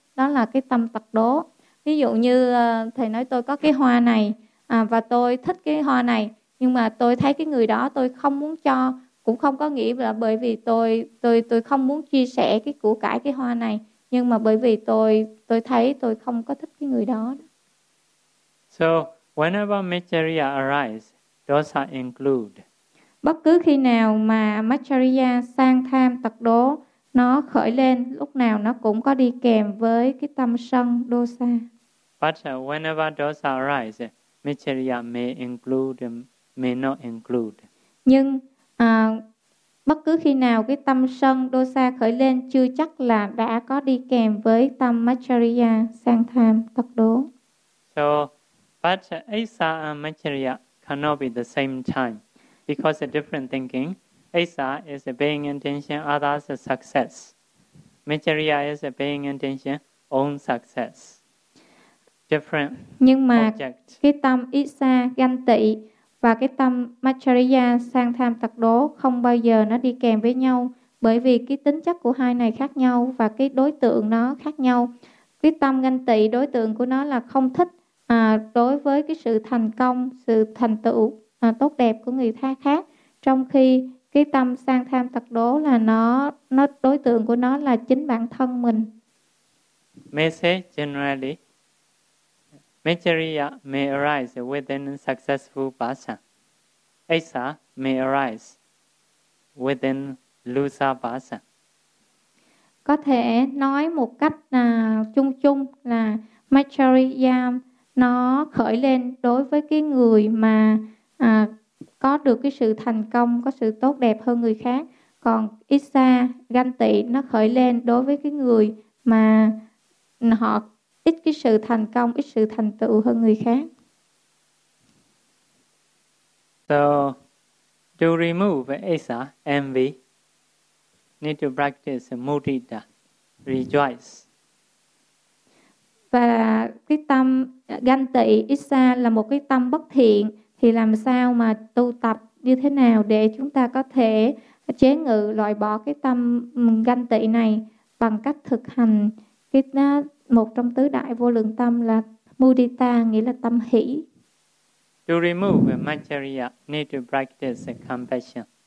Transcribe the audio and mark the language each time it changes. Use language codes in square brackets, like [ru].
[vi] Đó là cái tâm tật đố. Ví dụ như thầy nói tôi có cái hoa này và tôi thích cái hoa này, nhưng mà tôi thấy cái người đó tôi không muốn cho, cũng không có nghĩa là bởi vì tôi không muốn chia sẻ cái của cải cái hoa này, nhưng mà bởi vì tôi thấy tôi không có thích cái người đó. [en] So whenever Maitreya arise, dosa include. [vi] Bất cứ khi nào mà Maitreya sang tham tật đố nó khởi lên, lúc nào nó cũng có đi kèm với cái tâm sân dosa. [en] But whenever dosa arise, Maitreya may include, may not include. [vi] Nhưng bất cứ khi nào cái tâm sân dosa khởi lên, chưa chắc là đã có đi kèm với tâm Maitreya sang tham tật đố. [en] So, but Aisa and Maitreya cannot be the same time. Because of different thinking, Aisa is paying attention others' success. Maitreya is paying attention own success. Different object. [vi] Nhưng mà [en] object. [vi] Cái tâm Aisa ganh tị và cái tâm Maitreya sang tham tật đố không bao giờ nó đi kèm với nhau, bởi vì cái tính chất của hai này khác nhau và cái đối tượng nó khác nhau. Cái tâm ganh tị đối tượng của nó là không thích đối với cái sự thành công, sự thành tựu tốt đẹp của người ta khác, trong khi cái tâm sang tham tật đố là nó đối tượng của nó là chính bản thân mình. [en] May say generally, Maitreya may arise within a successful person. Aisa may arise within loser person. [vi] Có thể nói một cách chung chung là Maitreya nó khởi lên đối với cái người mà có được cái sự thành công, có sự tốt đẹp hơn người khác. Còn Isa ganh tị nó khởi lên đối với cái người mà họ ít cái sự thành công, ít sự thành tựu hơn người khác. [en] So, to remove Isa envy, need to practice mudita, rejoice. [vi] Và cái tâm ganh tị Isa là một cái tâm bất thiện. Thì làm sao mà tu tập như thế nào để chúng ta có thể chế ngự, loại bỏ cái tâm ganh tị này bằng cách thực hành một trong tứ đại vô lượng tâm là mudita, nghĩa là tâm hỷ. [en] To remove Maitreya, need to practice compassion.